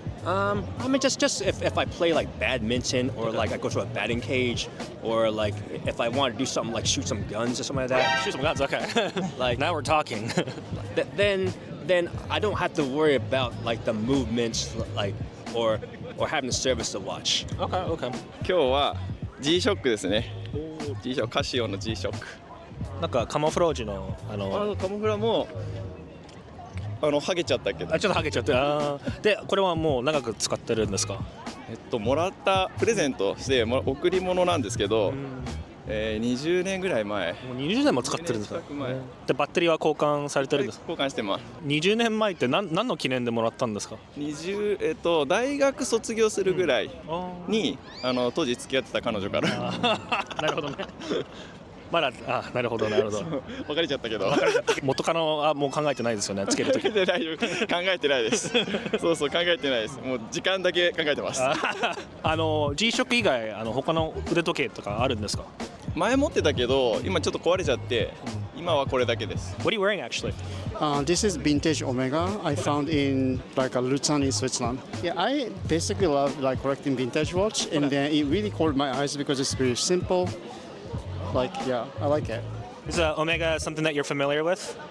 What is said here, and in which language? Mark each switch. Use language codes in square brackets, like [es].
[en] I mean, just if I play like badminton, or like I go to a batting cage, or like if I want to do something like shoot some guns or something like that. Shoot some guns, okay. Like now we're talking. then I don't have to worry about like the movements, like or having to service the watch. Okay. [ja] 今日は G-SHOCK ですね。 G-SHOCK カシオの G-SHOCK。なんかカモフラージュのカモフラも剥げちゃったけど。ちょっと剥げちゃって。でこれはもう長く使ってるんですか？もらったプレゼントして贈り物なんですけど、20年ぐらい前。もう20年も使ってるんですか？前でバッテリーは交換されてるんですか？交換してます。 20年前って何の記念でもらったんですか？大学卒業するぐらいに、当時付き合ってた彼女から。なるほどね。まだなるほど。別れちゃったけど。元カノはもう考えてないですよね、つけるとき。考えてないです。そう考えてないです。もう時間だけ考えてます。 G-SHOCK 以外他の腕時計とかあるんですか？前持ってたけど今ちょっと壊れちゃって今はこれだけです。 [en] What are you wearing actually? This is vintage Omega. I found in like a Luzern in Switzerland. Yeah, I basically love like collecting vintage watch, and then it really caught my eyes because it's very simple. Like yeah, I like it. Is Omega something that you're familiar with?